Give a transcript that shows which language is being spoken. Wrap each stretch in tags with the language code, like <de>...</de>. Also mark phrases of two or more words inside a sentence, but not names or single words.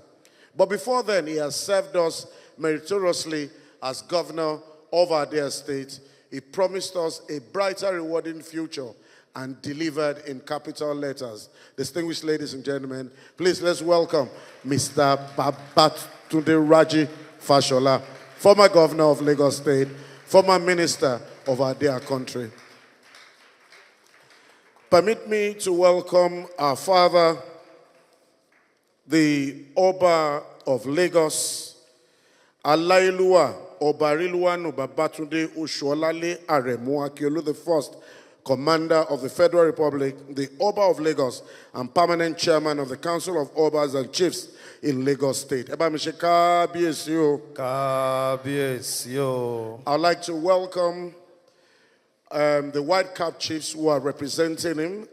<en>But before then, he has served us meritoriously as governor of our dear state. He promised us a brighter, rewarding future and delivered in capital letters. Distinguished ladies and gentlemen, please let's welcome Mr. Babatunde Raji Fashola, former governor of Lagos State, former minister of our dear country. Permit me to welcome our father, the Oba of Lagos, Alailua Obariluwanu Babatunde Oshuolale Aremu Akiolu I, Commander of the Federal Republic, the Oba of Lagos, and permanent chairman of the Council of Obas and Chiefs in Lagos State. I'd like to welcome the White Cap Chiefs who are representing him.</en>